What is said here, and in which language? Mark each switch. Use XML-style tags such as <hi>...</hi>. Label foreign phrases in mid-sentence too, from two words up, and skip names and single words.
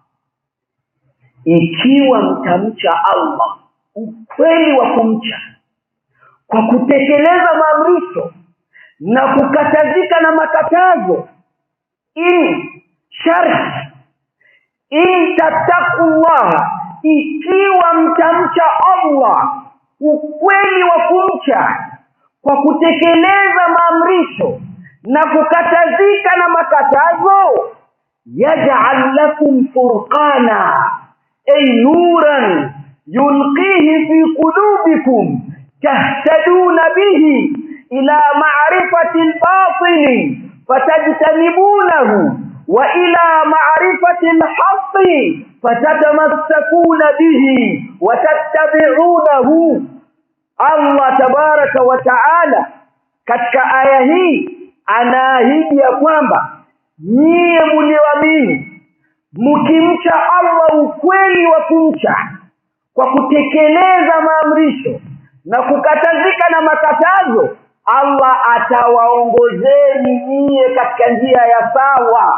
<sw>ikiwa mtamcha Allah ukweli wa kumcha kwa kutekeleza maamrisho na kukatazika na makatazo,</sw> <ar>إن شرط إن تتقوا الله,</ar> <sw>ikiwa mtamcha Allah ukweli wa kumcha kwa kutekeleza maamrisho na kukatazika na makatazo,</sw> <ar>يجعل لكم فرقانا أي نورا يلقيه في قلوبكم تهتدون به إلى معرفة الباطل فتجتنبونه وإلى معرفة الحق فتتمسكون به وتتبعونه.</ar> <sw>Allah</sw> <ar>تبارك وتعالى</ar> <sw>katika aya hii anaahidi ya kwamba nyie mlioamini mkimcha Allah ukweli wa kumcha kwa kutekeleza maamrisho na kukatazika na makatazo, Allah atawaongozeni nyie katika njia ya sawa.</sw>